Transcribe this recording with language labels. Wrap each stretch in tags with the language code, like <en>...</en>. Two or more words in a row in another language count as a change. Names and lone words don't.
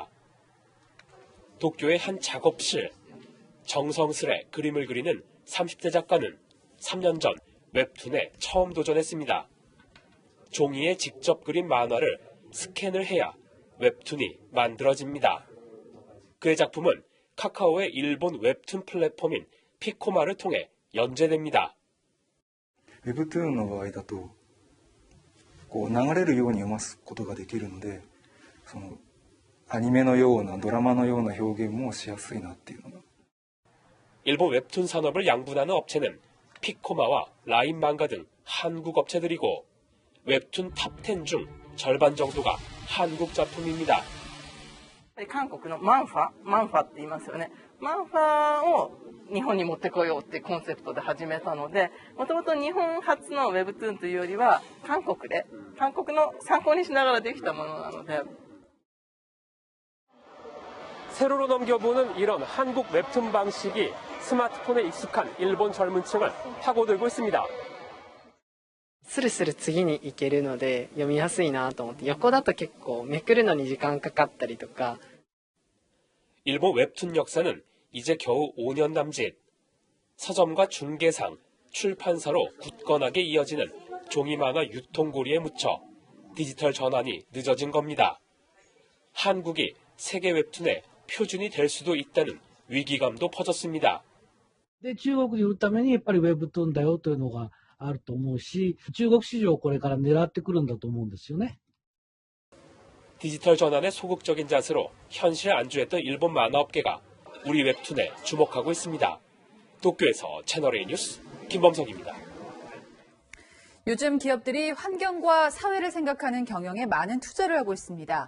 <ko>도쿄의 한 작업실, 정성스레 그림을 그리는 30대 작가는 3년 전 웹툰에 처음 도전했습니다. 종이에 직접 그린 만화를 스캔을 해야 웹툰이 만들어집니다. 그의 작품은 카카오의 일본 웹툰 플랫폼인 피코마를 통해 연재됩니다.</ko> <ja>ウェブトゥーンの場合だと流れるように読ますことができるので、アニメのようなドラマのような表現もしやすいなっていうのが。</ja> <ko>일본 웹툰 산업을 양분하는 업체는 피코마와 라인 漫画 등 한국 업체들이고 웹툰 탑10 중 절반 정도가 한국 작품입니다.</ko> <ja>韓国のマンファって言いますよね。マンファを日本に持ってこようってコンセプトで始めたので、もともと日本初のウェブトゥーンというよりは韓国の参考にしながらできたものなので。</ja> <ko>세로로 넘겨보는 이런 한국 웹툰 방식이 스마트폰에 익숙한 일본 젊은 층을 파고들고 있습니다.</ko> <ja>スルスル次に行けるので読みやすいなと思って、横だと結構めくるのに時間かかったりとか。</ja> <ko>일본 웹툰 역사는 이제 겨우 5년 남짓. 서점과 중개상, 출판사로 굳건하게 이어지는 종이 만화 유통고리에 묻혀 디지털 전환이 늦어진 겁니다. 한국이 세계 웹툰의 표준이 될 수도 있다는 위기감도 퍼졌습니다.</ko> <ja>で、中国に売るためにやっぱりウェブトゥーンだよというのがあると思うし、中国市場をこれから狙ってくるんだと思うんですよね。</ja> <ko>디지털 전환에 소극적인 자세로 현실에 안주했던 일본 만화업계가 우리 웹툰에 주목하고 있습니다. 도쿄에서 채널A 뉴스 김범석입니다. 요즘 기업들이 환경과 사회를 생각하는 경영에 많은 투자를 하고 있습니다.</ko>